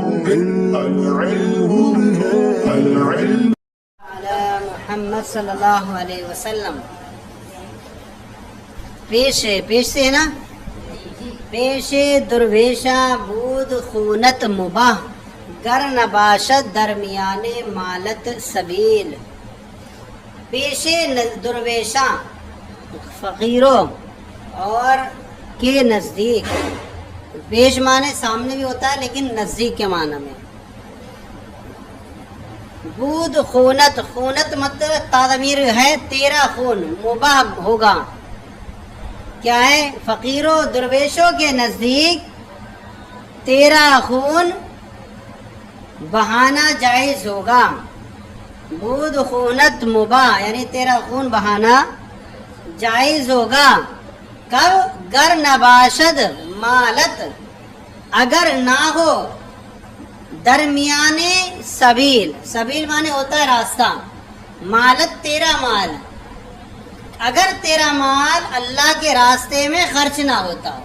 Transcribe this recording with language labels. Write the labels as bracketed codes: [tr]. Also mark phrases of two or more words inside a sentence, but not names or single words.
[ar] محمد صلی اللہ علیہ وسلم. [ur] پیش سے ہے نا. [fa] پیش درویشہ بود خونت مباح گر نباشت درمیان مالت سبیل. پیش درویشہ [ur] فقیروں اور کے نزدیک. پیش معنی سامنے بھی ہوتا ہے لیکن نزدیک کے معنی میں. [fa] بود خونت [ur] مطلب تعمیر ہے تیرا خون مباح ہوگا. کیا ہے؟ فقیروں درویشوں کے نزدیک تیرا خون بہانا جائز ہوگا. [fa] بود خونت مباح [ur] یعنی تیرا خون بہانا جائز ہوگا. کب؟ [fa] گر نباشد مالت [ur] اگر نہ ہو درمیان سبیل. سبیل مانے ہوتا ہے راستہ. مالت تیرا مال اگر تیرا مال اللہ کے راستے میں خرچ نہ ہوتا ہو.